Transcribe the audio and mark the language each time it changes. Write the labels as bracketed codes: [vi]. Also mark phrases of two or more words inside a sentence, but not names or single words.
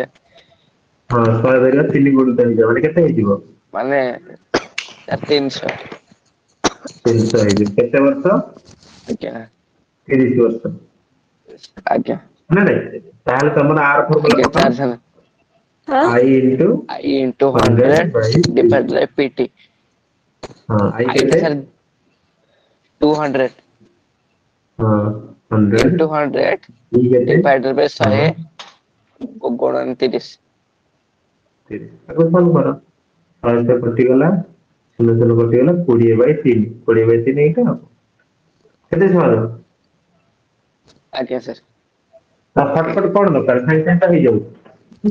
[or] ହଁ 100 ଧରିବା 3 ଗୁଣିତ ହେଇଯିବ ମାନେ କେତେ ହେଇଯିବ ମାନେ 300 300 ହେଇଯିବ କେତେ ବର୍ଷ ଆଜ୍ଞା 30 ବର୍ଷ ଆଜ୍ଞା ନା ନାଇଁ ତାହେଲେ ତମର ଆର ଫର୍ମୁଲା ଆଜ୍ଞା ପକାଅ 4 ହଁ [en] I into I into 100 100 by P divided by PT [or] ହଁ I I କେତେ ସାର୍ 200 ହଁ 100 [en] into 100 [or] P କେତେ [en] divided by [or] ହଁ 100 ଗୁଣନ 30 30 ତାକୁ ସଲ୍ଭ କର 100 କଟିଗଲା 0 କଟିଗଲା 20/3 20/3 ଏଇଟା ଆଉ କେତେ ସହଜ ଆଜ୍ଞା ସାର୍ ତା ଫଟଫଟ କଣ ଦରକାର ସାଙ୍ଗେ ସାଙ୍ଗେ ତ ହେଇଯାଉଛି